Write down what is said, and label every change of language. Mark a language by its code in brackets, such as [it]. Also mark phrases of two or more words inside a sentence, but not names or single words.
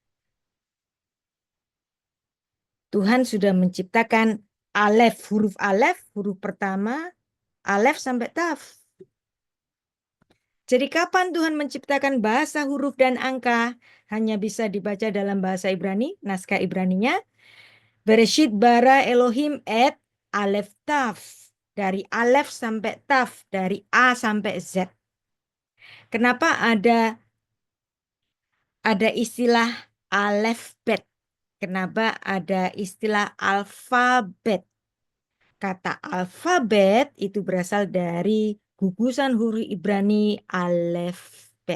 [id] Tuhan sudah menciptakan alef, huruf pertama, alef sampai taf. Jadi kapan Tuhan menciptakan bahasa, huruf, dan angka? Hanya bisa dibaca dalam bahasa Ibrani, naskah Ibraninya. [he] בראשית ברא אלהים את אלף תו. [id] Dari alef sampai taf, dari A sampai Z. Kenapa ada istilah alefbet? Kenapa ada istilah alfabet? Kata alfabet itu berasal dari gugusan huruf Ibrani alefbet.